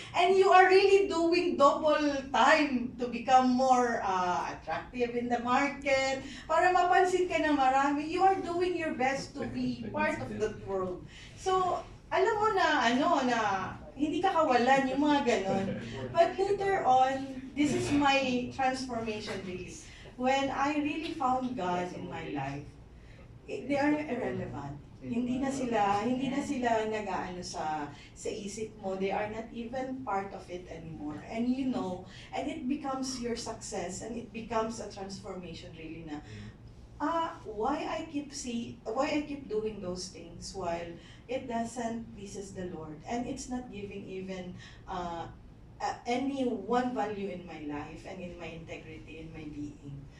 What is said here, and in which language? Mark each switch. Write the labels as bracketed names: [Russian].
[English] And you are really doing double time to become more attractive in the market, [Filipino] para mapansin ka ng marami. [English] You are doing your best to be part of that world. [Filipino] So, alam mo na hindi ka kawalan yung mga ganon. [English] But later on, this is my transformation really. When I really found God in my life, they are irrelevant. [Filipino] Hindi na sila nag-aano sa isip mo. [English] They are not even part of it anymore. And and it becomes your success and it becomes a transformation really na why I keep doing those things while it doesn't pleases the Lord, and it's not giving even any one value in my life and in my integrity, in my being.